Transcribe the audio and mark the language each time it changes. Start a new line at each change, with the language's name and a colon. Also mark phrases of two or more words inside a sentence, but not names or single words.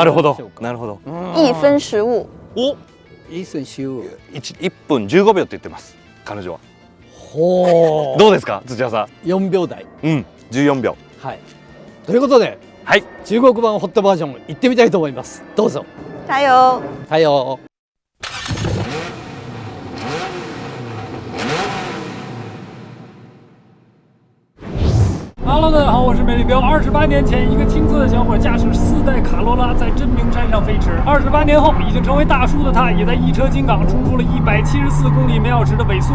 Japanese: みましょうか。なるほど。 1分15。お、 1分15。 1分15秒って言ってます。彼女は。ほう。どうですか、土屋さん。 4秒台。 14秒。はい。ということで、はい、中国版ホットバージョン行ってみたいと思います。どうぞ。
Chinese: 加油。加油。 Hello， 大家好，我是美丽彪。28年前，一个青涩的小伙驾驶4代卡罗拉在真名山上飞驰。28年后，已经成为大叔的他，也在一车金港冲出了174公里每小时的尾速。